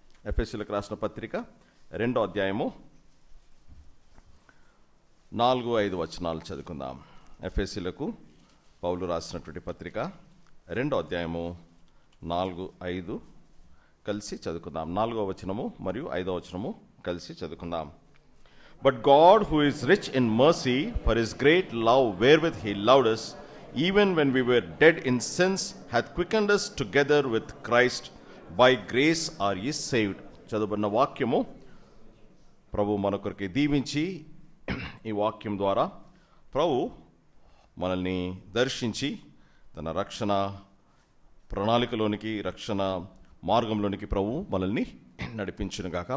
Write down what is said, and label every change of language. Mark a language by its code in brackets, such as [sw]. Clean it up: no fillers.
[te] ఎఫెసీయులకు రాసిన పత్రిక 2వ అధ్యాయము 4-5 వచనాలు చదువుకుందాం. ఎఫెసీయులకు పౌలు రాసినటువంటి పత్రిక 2వ అధ్యాయము 4-5 కలిసి చదువుకుందాం. 4వ వచనము మరియు 5వ వచనము కలిసి చదువుకుందాం. [en] But God, who is rich in mercy, for his great love wherewith he loved us, even when we were dead in sins, hath quickened us together with Christ. By grace are ye saved. [te] చదువుకున్న వాక్యము ప్రభు మన కొరకు దీవించి, ఈ వాక్యం ద్వారా ప్రభు మనల్ని దర్శించి తన రక్షణ ప్రణాళికలోనికి, రక్షణ మార్గంలోనికి ప్రభు మనల్ని నడిపించును గాక.